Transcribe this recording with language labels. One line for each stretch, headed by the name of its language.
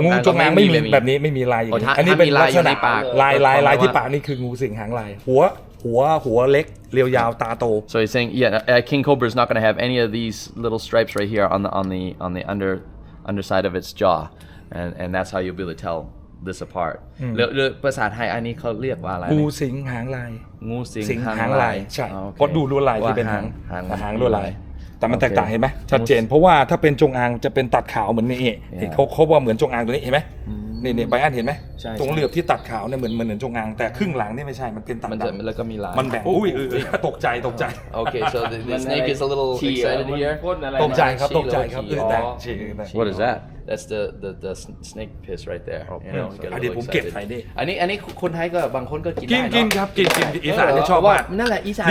Thai: งอางไม่มีแบบนี้ไม่มีลายอย่างนี้อันนี้เป็นลักษณะลายที่ปากนี่คืองูสิงหางลายหัวเล็กเรียวยาวตาโต
English: So he's saying king cobra is not going to have any of these little stripes right here on the underside of its jaw and that's how you'll be able to tell this apart
Thai: แล้วภาษาไทยอันนี้เขาเรียกว่าอะไร งูสิงหางลาย งูสิงหางลาย ใช่เพราะดูลวดลายที่เป็นหางลวดลายแต่มันแตกต่างเห็นไหมชัดเจนเพราะว่าถ้าเป็นจงอางจะเป็นตัดขาวเหมือนนี่เขาว่าเหมือนจงอางตัวนี้เห็นไหมนี่ใบอันเห็นไหมตรงเหลือบที่ตัดขาวเนี่ยเหมือนจงอางแต่ครึ่งหลังนี่ไม่ใช่มันเป็นตัดดำ แล้วก็มีลาย มันแบ่งตกใจ
English: Okay so the snake is a little excited here
Thai: ตกใจครับ
English: What is that That's the snake piss right there
Thai: เดี๋ยวผมเก็บใส่ดิ อันนี้คนไทยก็บางคนก็กินได้ กินครับกินอีสานนี่ชอบมาก นั่นแหละอีสาน